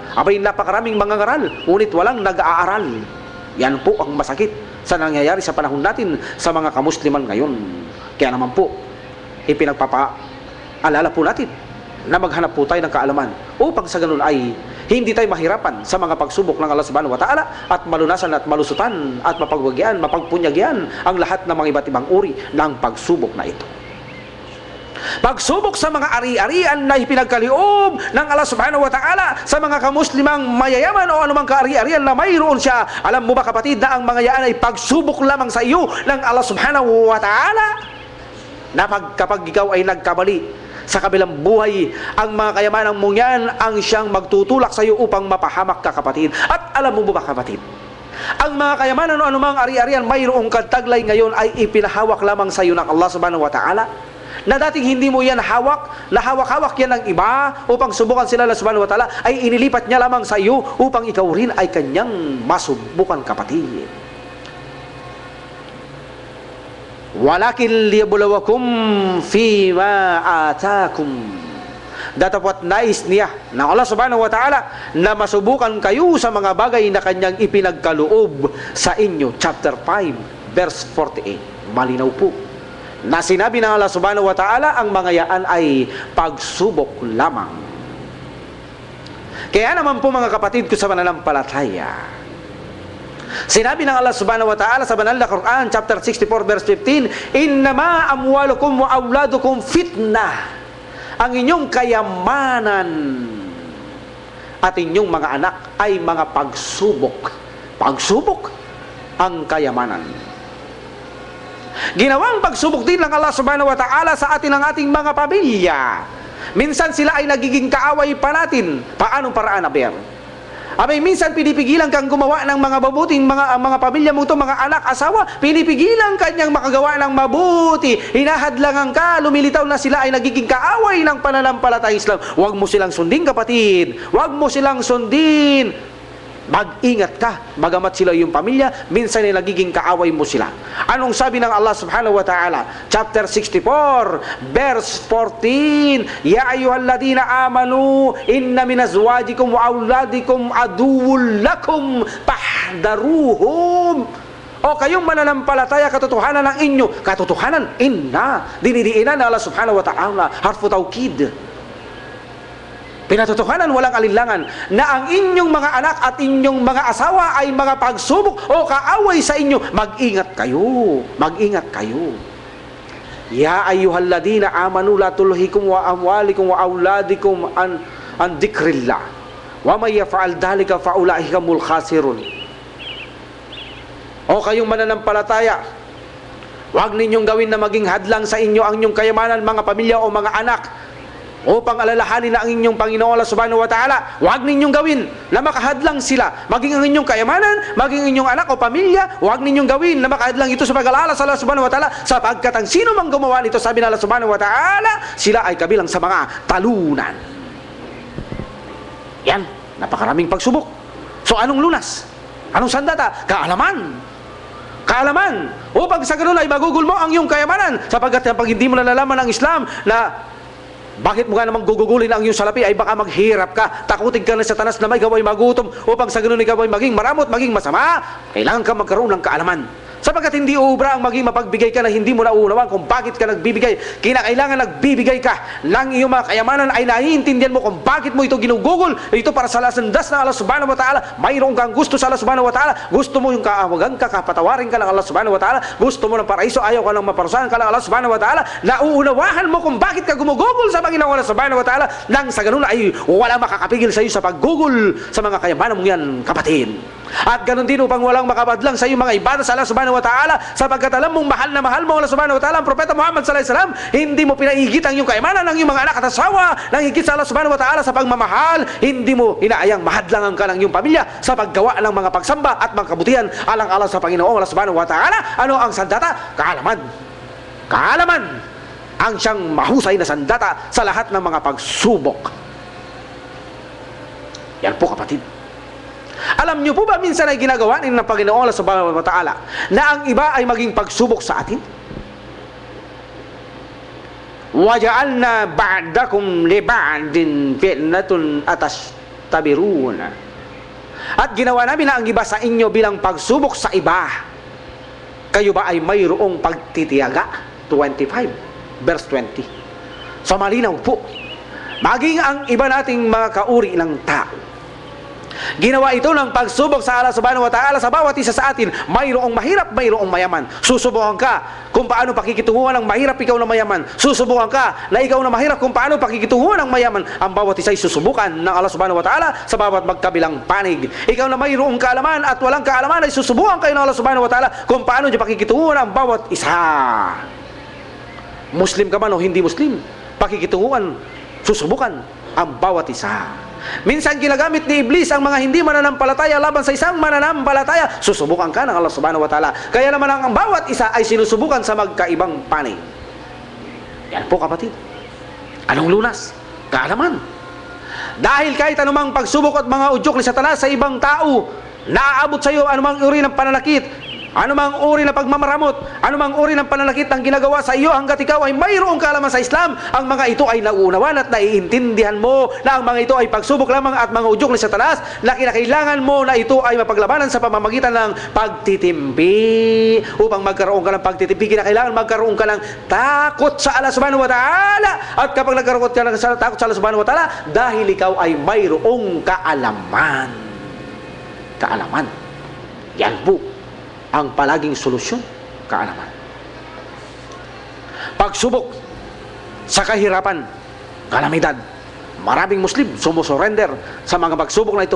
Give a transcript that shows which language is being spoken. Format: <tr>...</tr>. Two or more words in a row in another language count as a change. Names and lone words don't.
<tl>Abay, napakaraming mga ngaral, ngunit walang nag-aaral. Yan po ang masakit sa nangyayari sa panahon natin sa mga kamusliman ngayon. Kaya naman po, ipinagpapaalala po natin na maghanap po tayo ng kaalaman upang sa ganun ay hindi tayo mahirapan sa mga pagsubok ng</tl> <ar>الله سبحانه وتعالى</ar> <tl>at malunasan at malusutan at mapagwagyan, mapagpunyagyan ang lahat ng mga iba't ibang uri ng pagsubok na ito. Pagsubok sa mga ari-arian na ipinagkaloob ng</tl> <ar>الله سبحانه وتعالى</ar> <tl>sa mga kamuslimang mayayaman o anumang kaari-arian na mayroon siya. Alam mo ba kapatid na ang mga yan ay pagsubok lamang sa iyo ng</tl> <ar>الله سبحانه وتعالى?</ar> <tl>Na kapag ikaw ay nagkamali sa kabilang buhay, ang mga kayamanan mong yan ang siyang magtutulak sa iyo upang mapahamak ka kapatid. At alam mo ba kapatid, ang mga kayamanan o anumang ari-arian mayroong kataglay ngayon ay ipinahawak lamang sa iyo ng</tl> <ar>الله سبحانه وتعالى,</ar> <tl>na dating hindi mo yan hawak, na hawak-hawak yan ng iba upang subukan sila</tl> <ar>الله سبحانه وتعالى,</ar> <tl>ay inilipat niya lamang sa iyo upang ikaw rin ay kanyang masubukan kapatid.</tl> <ar>ولكن ليبلوكم فيما آتاكم.</ar> <tl>Datapwat nais niya ng</tl> <ar>الله سبحانه وتعالى</ar> <tl>na masubukan kayo sa mga bagay na kanyang ipinagkaloob sa inyo.</tl> <en>Chapter 5 verse 48.</en> <tl>Malinaw po na sinabi ng</tl> <ar>الله سبحانه وتعالى</ar> <tl>ang mga yaan ay pagsubok lamang. Kaya naman po mga kapatid ko sa mananampalataya, sinabi ng</tl> <ar>الله سبحانه وتعالى</ar> <tl>sa banal na Quran</tl> <en>chapter 64 verse 15,</en> <ar>إنما أموالكم وأولادكم فتنة.</ar> <tl>Ang inyong kayamanan at inyong mga anak ay mga pagsubok. Pagsubok ang kayamanan. Ginawang pagsubok din ng</tl> <ar>الله سبحانه وتعالى</ar> <tl>sa atin ang ating mga pamilya. Minsan sila ay nagiging kaaway pa natin. Paanong paraan, Aber? Abay, minsan pinipigilan kang gumawa ng mga mabuting mga pamilya mo to, mga anak, asawa, pinipigilan kanyang makagawa ng mabuti. Hinahadlangan ka, lumilitaw na sila ay nagiging kaaway ng pananampalatayang Islam. Huwag mo silang sundin kapatid. Huwag mo silang sundin. Mag-ingat ka, bagamat sila yung pamilya, minsan ay nagiging kaaway mo sila. Anong sabi ng</tl> <ar>الله سبحانه وتعالى?</ar> <en>Chapter 64, verse 14,</en> <ar>يا أيها الذين آمنوا إن من أزواجكم وأولادكم عدوا لكم فاحذروهم.</ar> <tl>O kayong mananampalataya, katotohanan ng inyo, katotohanan, inna, dinidiinan ng</tl> <ar>الله سبحانه وتعالى, حرف توكيد.</ar> <tl>Pinatotohanan, walang alinlangan, na ang inyong mga anak at inyong mga asawa ay mga pagsubok o kaaway sa inyo. Mag-ingat kayo. Mag-ingat kayo.</tl> <ar>يا أيها الذين آمنوا لا تلهكم وأموالكم وأولادكم عن ذكر الله. ومن يفعل ذلك فأولئك هم الخاسرون.</ar> <tl>O kayong mananampalataya, huwag ninyong gawin na maging hadlang sa inyo ang inyong kayamanan, mga pamilya o mga anak, upang alalahanin na ang inyong Panginoon</tl> <ar>الله سبحانه وتعالى.</ar> <tl>Huwag ninyong gawin na makahadlang sila, maging ang inyong kayamanan, maging inyong anak o pamilya. Huwag ninyong gawin na makahadlang ito sa pag-alala sa</tl> <ar>الله سبحانه وتعالى,</ar> <tl>sapagkat ang sino mang gumawa nito, sabi ng</tl> <ar>الله سبحانه وتعالى,</ar> <tl>sila ay kabilang sa mga talunan. Yan, napakaraming pagsubok. So anong lunas? Anong sandata? Kaalaman. Kaalaman. Upang sa ganun ay magugol mo ang iyong kayamanan, sapagkat pag hindi mo nalalaman ang Islam na bakit mo nga namang gugugulin ang iyong salapi, ay baka maghirap ka, takutin ka na sa Satanas na may ikaw ay magutom, upang sa ganun ikaw ay maging maramot, maging masama. Kailangan ka magkaroon ng kaalaman, sapagkat hindi uubra ang maging mapagbigay ka na hindi mo nauunawaan kung bakit ka nagbibigay. Kinakailangan nagbibigay ka ng iyong mga kayamanan ay naiintindihan mo kung bakit mo ito ginugugol. Ito para sa lasandas na</tl> <ar>الله سبحانه وتعالى.</ar> <tl>Mayroon kang gusto sa</tl> <ar>الله سبحانه وتعالى.</ar> <tl>Gusto mo yung kaawagan ka, kapatawarin ka ng</tl> <ar>الله سبحانه وتعالى.</ar> <tl>Gusto mo ng paraiso, ayaw ka ng maparusahan ka ng</tl> <ar>الله سبحانه وتعالى.</ar> <tl>Nauunawahan mo kung bakit ka gumugugol sa Panginoon</tl> <ar>الله سبحانه وتعالى,</ar> <tl>nang sa ganun ay walang makakapigil sa iyo sa paggugol sa mga kayamanan mong yan, kapatid. At ganun din upang walang makabadlang sa iyo mga ibada sa</tl> <ar>الله سبحانه وتعالى,</ar> <tl>sapagkat alam mong mahal na mahal mo</tl> <ar>الله سبحانه وتعالى,</ar> <tl>ang propeta Muhammad</tl> <ar>صلى الله عليه وسلم.</ar> <tl>Hindi mo pinaigit ang iyong kayamanan ng iyong mga anak at asawa nang higit sa</tl> <ar>الله سبحانه وتعالى</ar> <tl>sa pagmamahal. Hindi mo inaayang mahadlangan ka ng iyong pamilya sa paggawa ng mga pagsamba at mga kabutihan alang-alang sa Panginoon</tl> <ar>الله سبحانه وتعالى.</ar> <tl>Ano ang sandata? Kaalaman. Kaalaman ang siyang mahusay na sandata sa lahat ng mga pagsubok. Yan po kapatid. Alam niyo po ba minsan ay ginagawa ng Panginoon</tl> <ar>الله سبحانه وتعالى</ar> <tl>na ang iba ay maging pagsubok sa atin?</tl> <ar>وَجَعَلْنَا بَعْدَكُمْ لِبَعْدٍ فِتْنَةٌ أَتَسْتَبِرُونَ.</ar> <tl>At ginawa namin na ang iba sa inyo bilang pagsubok sa iba. Kayo ba ay mayroong pagtitiyaga? 25 verse 20. So malinaw po, maging ang iba nating mga kauri ng tao, Ginawa ito ng pagsubok sa</tl> <ar>الله سبحانه وتعالى</ar> <tl>sa bawat isa sa atin. Mayroong mahirap, mayroong mayaman. Susubukan ka kung paano pakikitunguhan ng mahirap, ikaw na mayaman. Susubukan ka na ikaw na mahirap kung paano pakikitunguhan ng mayaman. Ang bawat isa ay susubukan ng</tl> <ar>الله سبحانه وتعالى</ar> <tl>sa bawat magkabilang panig. Ikaw na mayroong kaalaman at walang kaalaman ay susubukan kayo ng</tl> <ar>الله سبحانه وتعالى</ar> <tl>kung paano niya pakikitunguhan ang bawat isa. Muslim ka man o hindi Muslim, pakikitunguhan, susubukan ang bawat isa. Minsan ginagamit ni Iblis ang mga hindi mananampalataya laban sa isang mananampalataya. Susubukan ka ng</tl> <ar>الله سبحانه وتعالى.</ar> <tl>Kaya naman ang bawat isa ay sinusubukan sa magkaibang panig. Yan po kapatid. Anong lunas? Kaalaman. Dahil kahit anumang pagsubok at mga udyok ni Satanas sa ibang tao, naaabot sa iyo anumang uri ng pananakit, anumang uri ng pagmamaramot, anumang uri ng pananakit ng ginagawa sa iyo hanggat ikaw ay mayroong kaalaman sa Islam, ang mga ito ay nauunawan at naiintindihan mo na ang mga ito ay pagsubok lamang at mga udyok ni Satanas na kinakailangan mo na ito ay mapaglabanan sa pamamagitan ng pagtitimpi. Upang magkaroon ka ng pagtitimpi, kinakailangan magkaroon ka ng takot sa</tl> <ar>الله سبحانه وتعالى.</ar> <tl>At kapag nagkaroon ka ng takot sa</tl> <ar>الله سبحانه وتعالى,</ar> <tl>dahil ikaw ay mayroong kaalaman. Kaalaman. Yan po ang palaging solusyon, kaalaman. Pagsubok sa kahirapan, kalamidad. Maraming Muslim sumusurrender sa mga pagsubok na ito.</tl>